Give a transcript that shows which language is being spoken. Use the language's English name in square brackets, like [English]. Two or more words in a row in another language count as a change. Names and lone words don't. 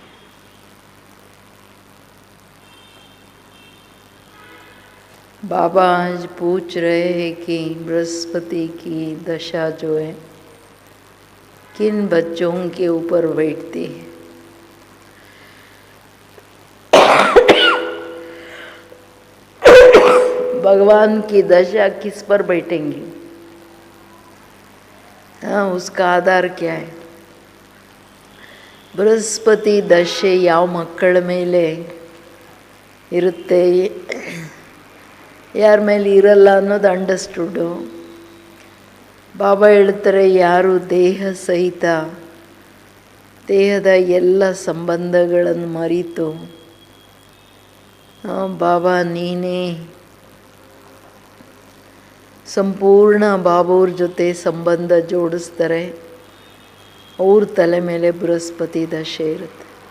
[Hindi] बाबा आज पूछ रहे हैं कि बृहस्पति की दशा जो है किन बच्चों के ऊपर बैठती है। भगवान की दशा किस पर बैठेंगी? हाँ, उसका आधार क्या है? [Kannada] ಬೃಹಸ್ಪತಿ ದಶೆ ಯಾವ ಮಕ್ಕಳ ಮೇಲೆ ಇರುತ್ತೆ, ಯಾರ ಮೇಲೆ ಇರಲ್ಲ ಅನ್ನೋದು ಅಂಡರ್ಸ್ಟುಡ್ಡು. ಬಾಬಾ ಹೇಳ್ತಾರೆ, ಯಾರು ದೇಹ ಸಹಿತ ದೇಹದ ಎಲ್ಲ ಸಂಬಂಧಗಳನ್ನು ಮರೆತು ಬಾಬಾ ನೀನೇ ಸಂಪೂರ್ಣ ಬಾಬಾವ್ರ ಜೊತೆ ಸಂಬಂಧ ಜೋಡಿಸ್ತಾರೆ, ಅವ್ರ ತಲೆ ಮೇಲೆ ಬೃಹಸ್ಪತಿ ದಶೆ ಇರುತ್ತೆ.